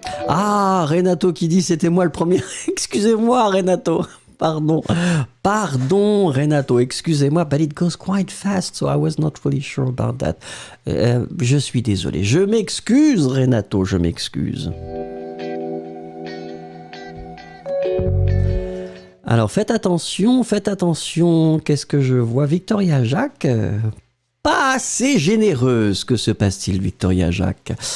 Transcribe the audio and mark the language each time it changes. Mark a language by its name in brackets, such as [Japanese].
[French] Ah, Renato qui dit c'était moi le premier. Excusez-moi, Renato. Pardon, Renato, excusez-moi, [English] but it goes quite fast, so I was not really sure about that. [French] Je suis désolé. Je m'excuse, Renato, je m'excuse. Alors faites attention, qu'est-ce que je vois? Victoria Jacques, pas assez généreuse, que se passe-t-il Victoria Jacques?